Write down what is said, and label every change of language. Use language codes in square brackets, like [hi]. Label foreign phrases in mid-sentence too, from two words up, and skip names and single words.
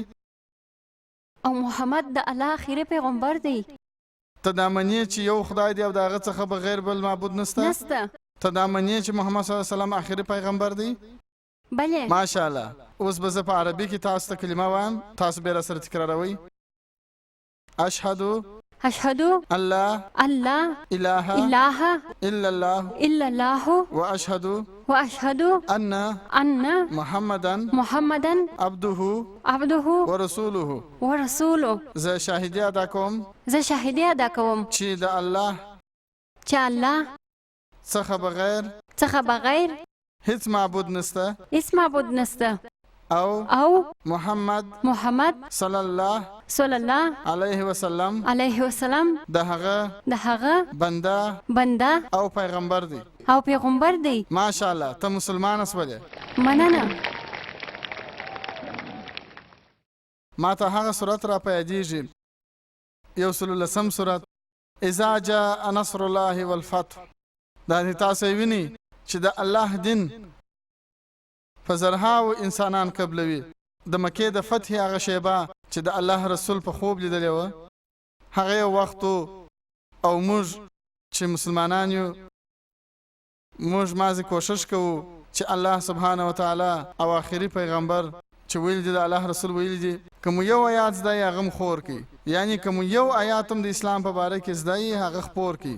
[ps] او محمد د الله آخري پیغمبر دی ته دا منې چې یو خدای دی او د هغه څخه بغیر بل معبود نسته ته دا منې چې محمد [ar] صلی الله علیه وسلم [ps] آخري پیغمبر دی بله ماشاءالله اوس به زه په عربي کې تاسو ته کلمه وایم تاسو بیا راسره تکراروئ [ar] أشهد أن لا إله إلا الله وأشهد أن محمدا عبده ورسوله [ps] زه شاهدی ادا کوم چې د الله څخه بغیر هیڅ معبود نسته او [ar] محمد صلی الله علیه وسلم د هغه [ps] بنده او پیغمبر دی. ماشاءالله ته مسلمان اسولې. مننه. ما ته هغه سورت را په یادېږي 110 سورت [ar] اذا جاء نصر الله والفتح. [ps] دا تاسو ویني چې د الله دین په زرهاو انسانان قبلوي. د مکې د فتح هغه شیبه چې د الله رسول په خوب لیدلی و، هغه وخت او موږ چې مسلمانان یو، موږ مازې کوشش کوو چې الله [ar] سبحانه وتعالی [ps] او آخري پیغمبر چې ویل دي د الله رسول ویل دي کوم یو آیات زده هغه مخور کی، یعنی کوم یو آیات هم د اسلام په باره کې زده هغه خپور کی.